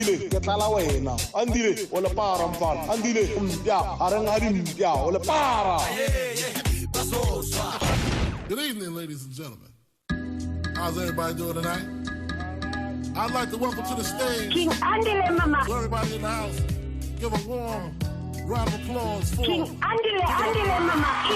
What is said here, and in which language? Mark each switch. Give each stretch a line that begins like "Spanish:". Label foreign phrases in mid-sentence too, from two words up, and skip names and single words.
Northern Sotho: ke tlala wena andile o le para mfana andile mpya areng a dimpya o le para.
English: Good evening, ladies and gentlemen. How's everybody doing tonight? I'd like to welcome to the stage King Andile Mama. to everybody in the house. Give a warm round of applause for King Andile Mama.